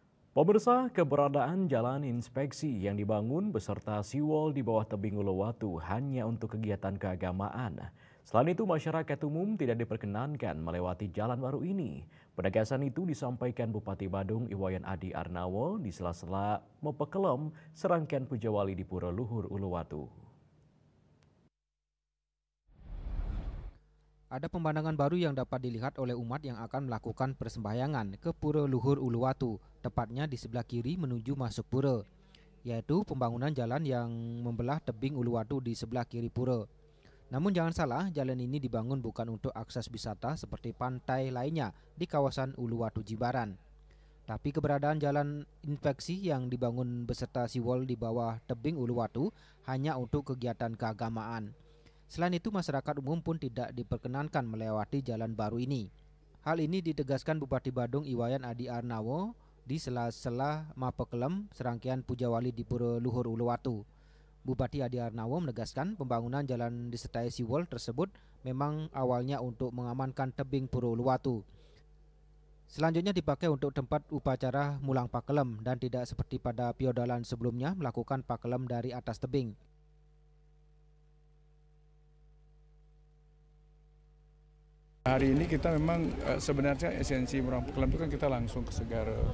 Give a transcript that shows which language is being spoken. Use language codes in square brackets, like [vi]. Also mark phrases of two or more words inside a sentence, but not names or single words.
[id] Pemirsa, keberadaan jalan inspeksi yang dibangun beserta seawall di bawah tebing Uluwatu hanya untuk kegiatan keagamaan. Selain itu, masyarakat umum tidak diperkenankan melewati jalan baru ini. Penegasan itu disampaikan Bupati Badung Iwayan Adi Arnawo di sela-sela mempekelem serangkaian pujawali di Pura Luhur Uluwatu. Ada pemandangan baru yang dapat dilihat oleh umat yang akan melakukan persembahyangan ke Pura Luhur Uluwatu, tepatnya di sebelah kiri menuju masuk pura, yaitu pembangunan jalan yang membelah tebing Uluwatu di sebelah kiri pura. Namun jangan salah, jalan ini dibangun bukan untuk akses wisata seperti pantai lainnya di kawasan Uluwatu Jimbaran. Tapi keberadaan jalan inspeksi yang dibangun beserta seawall di bawah tebing Uluwatu hanya untuk kegiatan keagamaan. Selain itu, masyarakat umum pun tidak diperkenankan melewati jalan baru ini. Hal ini ditegaskan Bupati Badung Iwayan Adi Arnawo di sela-sela mapekelem serangkaian pujawali di Pura Luhur Uluwatu. Bupati Adi Arnawo menegaskan pembangunan jalan disertai seawall tersebut memang awalnya untuk mengamankan tebing Pura Uluwatu. Selanjutnya dipakai untuk tempat upacara mulang pakelem dan tidak seperti pada piodalan sebelumnya melakukan pakelem dari atas tebing. Hari ini kita memang sebenarnya esensi mulang pekelem itu kan kita langsung ke Segara.